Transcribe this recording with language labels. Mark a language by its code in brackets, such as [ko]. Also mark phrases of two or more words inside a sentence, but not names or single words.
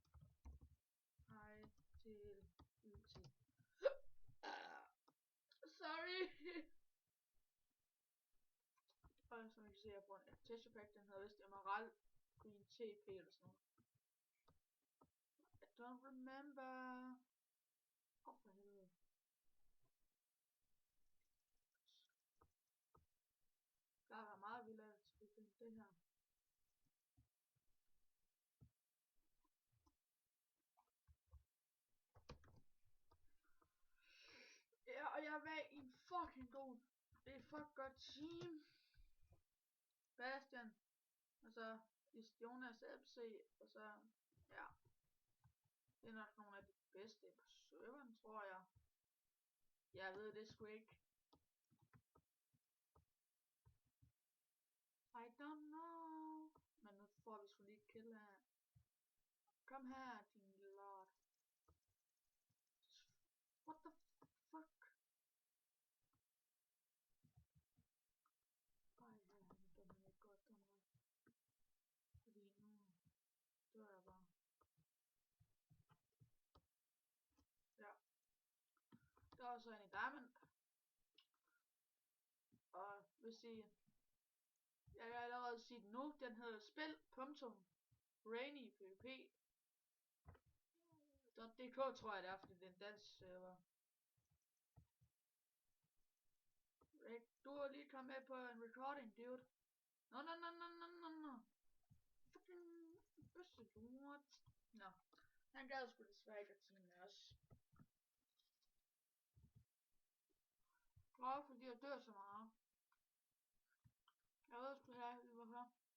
[da] Hej til UT. Sorry. Og som I kan se, jeg bruger en [en] texture pack, [da] den hedder vist Emerald Green TP eller sådan noget. [en] I don't remember. [da] For helvede. Der er meget vildt at skulle finde det her. Ja, og jeg er med i en fucking god. Det er et fucking godt team. Bastian. Og så Jonas FC. Og så, ja. Det er nok nogle af de bedste på serveren, tror jeg. Jeg ved det sgu ikke. [en] I don't know. [da] Men nu får vi sgu lige kill her. Kom her, din lord. [en] What the fuck? [da] Ej, ja, nu dømmer jeg ikke godt, dømmer jeg. Fordi nu dør jeg bare. Ja. Der er også en i Diamond. Og hvis I... Jeg kan allerede sige det nu. Den hedder spil.rainypvp.dk tror jeg det er, fordi det er en dansk server. Du er lige kommet med på en recording, dude. No. Fucking bøsselort. Nå. Han gad sgu desværre ikke at teame med os. Bare fordi jeg dør så meget. Jeg ved sgu da ikke hvorfor.